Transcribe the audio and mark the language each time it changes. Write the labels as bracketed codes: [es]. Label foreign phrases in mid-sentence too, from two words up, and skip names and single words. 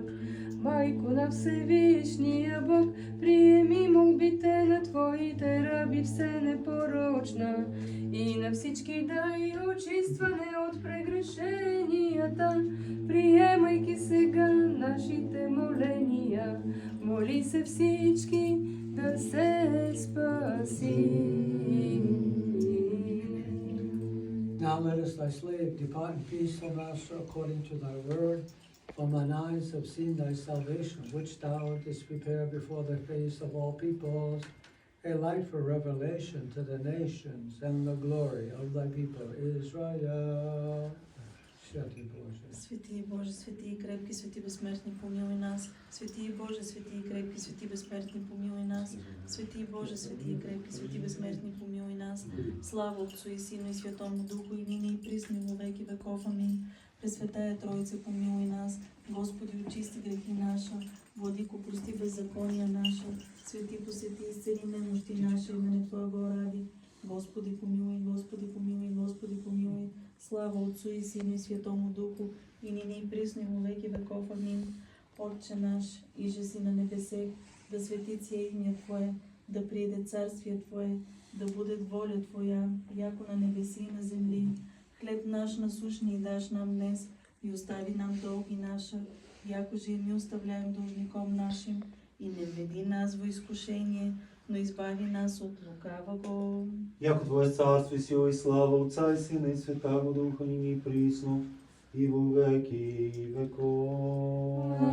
[bg] Майко на Всевишния Бог, приеми молбите на Твоите раби все непорочна и на всички дай очистване от прегрешенията, приемайки сега нашите моления. Моли се всички да се спаси. [en] Now let us, thy slave, depart in peace, O Master, according to thy word. For mine eyes have seen thy salvation, which thou didst prepare before the face of all peoples, a light for revelation to the nations, and the glory of thy people Israel. [cu] Святый Боже, Свети Боже, свети и крепки, свети безсмертни, помилуй нас. Свети Боже, свети и крепки, свети безсмертни, помилуй нас. Свети Боже, свети и крепки, свети безсмертни, помилуй нас. Слава Отцу и Сину и Святому Духу, и ныне и присно и во веки веков. Аминь. Пресвятая Троица, помилуй нас. Господи, очисти грехи наши. Владико, прости беззакония наша. Свети, посети, исцели немощи наши, имене Твоего ради. Господи, помилуй, Господи, помилуй, Господи, помилуй. Слава Отцу и Сину и Святому Духу, и ныне и присно и во веки веков. Аминь. Отче наш, иже си на небесе, да свети имя Твое, да приеде царствие Твое, да будет воля Твоя, яко на небеси и на земли. Хлеб наш насущний даш нам днес, и остави нам долги наши, яко же и ми оставляем должником нашим, и не введи нас во изкушение, но избави нас от лукавого. Яко Твое царство и сила и слава Отца и Сина и Святаго Духа, ныне и присно, и во веки веков.